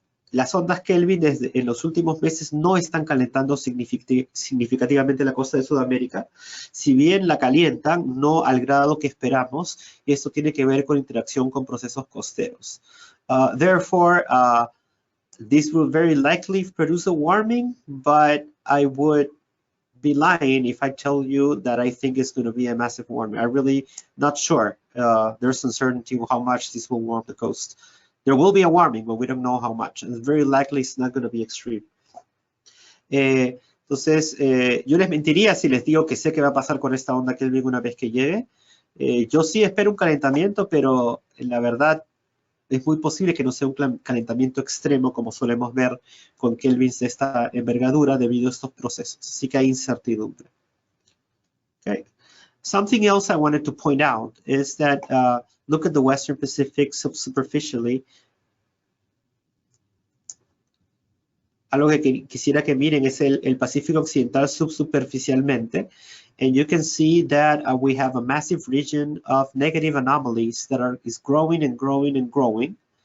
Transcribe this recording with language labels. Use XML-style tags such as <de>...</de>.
<es>Las ondas Kelvin en los últimos meses no están calentando significativamente la costa de Sudamérica. Si bien la calientan, no al grado que esperamos, y esto tiene que ver con interacción con procesos costeros.</es> <en>Therefore, this will very likely produce a warming, but I would be lying if I tell you that I think it's going to be a massive warming. I'm really not sure. There's uncertainty how much this will warm the coast. There will be a warming, but we don't know how much. And very likely it's not going to be extreme.</en> <es>Entonces, yo les mentiría si les digo que sé qué va a pasar con esta onda Kelvin una vez que llegue. Yo sí espero un calentamiento, pero la verdad es muy posible que no sea un calentamiento extremo como solemos ver con Kelvins de esta envergadura debido a estos procesos. Así que hay incertidumbre.</es> <en>Okay. Something else I wanted to point out is that look at the Western Pacific superficially.</en> <es>Algo que quisiera que miren es el Pacífico Occidental subsuperficialmente.</es> <en>And you can see that we have a massive region of negative anomalies that is growing and growing and growing.</en>